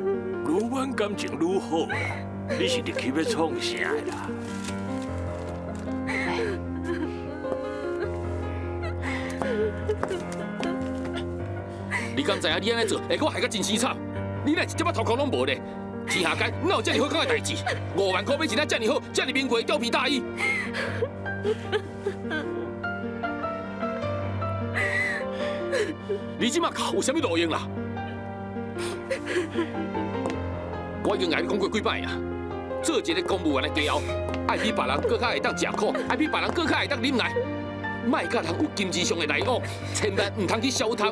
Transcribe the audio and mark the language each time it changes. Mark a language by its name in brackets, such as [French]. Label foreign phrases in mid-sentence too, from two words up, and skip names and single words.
[Min Nan Chinese] 愈阮感情愈好啦。你是入去要创啥啦？你敢知影你安尼做会我害甲真生惨？你乃一点仔头壳拢无咧！天下间哪有这么好讲的代志？5万块买一件这么好、这么名贵的貂皮大衣？你即马哭有啥物路用啦？我已经甲你讲过几摆啊，做一个公务员的家后，爱比别人更较会当吃苦，爱比别人更较会当忍耐，莫甲人有金钱上的来往，千万唔通去小偷。